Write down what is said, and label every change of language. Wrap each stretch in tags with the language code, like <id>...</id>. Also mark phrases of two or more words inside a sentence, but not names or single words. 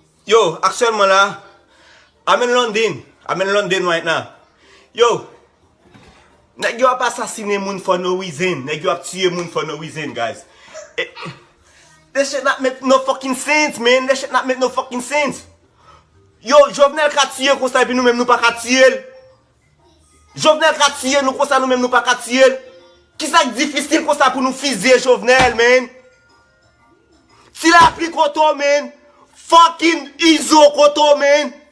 <ht>Yo, aktyèlman la,</ht> <en>I'm in London. I'm in London right now.</en> <ht>Yo, nèg yo ap asasine moun</ht> <en>for no reason.</en> <ht>Nèg yo ap tiye moun</ht> <en>for no reason, guys. Eh, this shit not make no fucking sense, man. This shit not make no fucking sense.</en> <ht>Yo, Jovenel ka tiye konsa, epi nou menm nou pa ka tiye l. Jovenel ka tiye nou konsa, nou menm nou pa ka tiye l. Ki sa ki difisil konsa pou nou fizye Jovenel, man? Ti la pli koto, man. Fucking Izo koto, man.</ht>